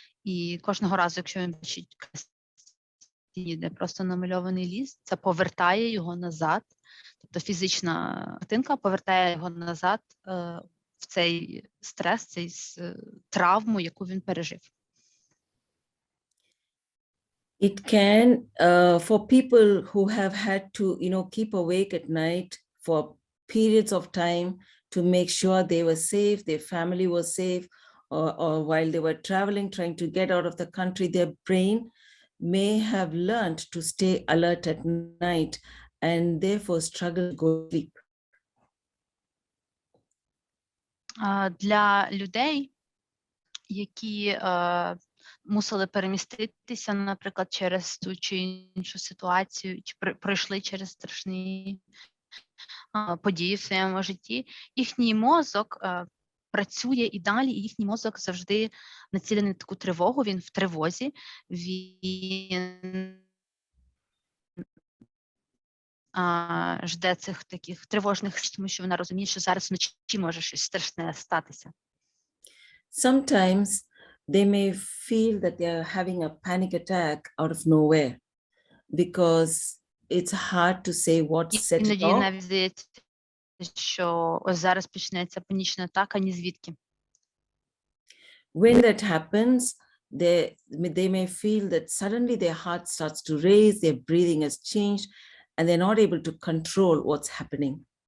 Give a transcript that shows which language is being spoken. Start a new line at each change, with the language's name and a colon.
Ukrainian: І кожного разу, якщо він бачить картині, де просто намальований ліс, це повертає його назад, тобто фізична картинка повертає його назад в цей стрес, цей травму, яку він пережив.
English: It can, for people who have had to, keep awake at night for periods of time to make sure they were safe, their family was safe, or while they were traveling, trying to get out of the country, their brain may have learned to stay alert at night and therefore struggle to go to sleep.
Ukrainian: Для людей, які мусили переміститися, наприклад, через ту чи іншу ситуацію, чи пройшли через страшні події в своєму житті, їхній мозок працює і далі, і їхній мозок завжди націлений на таку тривогу, він в тривозі, він жде цих таких тривожних, тому що вона розуміє, що зараз вночі може щось страшне статися.
English: Sometimes they may feel that they are having a panic attack out of nowhere because it's hard to say what set it
Ukrainian: Іноді
English: off.
Ukrainian: навіть здається, що ось зараз почнеться панічна атака, ні звідки.
English: When that happens, they may feel that suddenly their heart starts to race, their breathing has changed, and they're not able to control what's happening.